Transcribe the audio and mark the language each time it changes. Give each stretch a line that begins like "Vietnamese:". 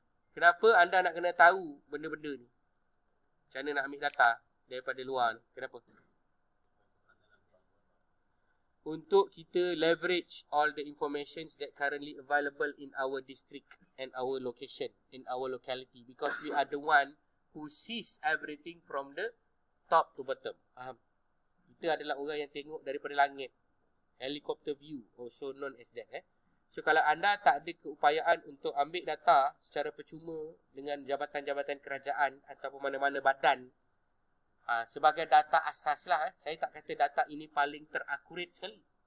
Malay: Kenapa anda nak kena tahu benda-benda ni? Macam mana nak ambil data daripada luar ni? Kenapa? Untuk kita
English: leverage all the informations that currently available in our district and our location, in our locality. Because we are the one who sees everything from the top to bottom.
Malay: Faham? Kita adalah orang yang tengok daripada langit.
English: Helicopter view, also known as that.
Malay: So kalau anda tak ada keupayaan untuk ambil data secara percuma dengan jabatan-jabatan kerajaan ataupun mana-mana badan, sebagai data asas lah. Saya tak kata data ini paling terakurat sekali.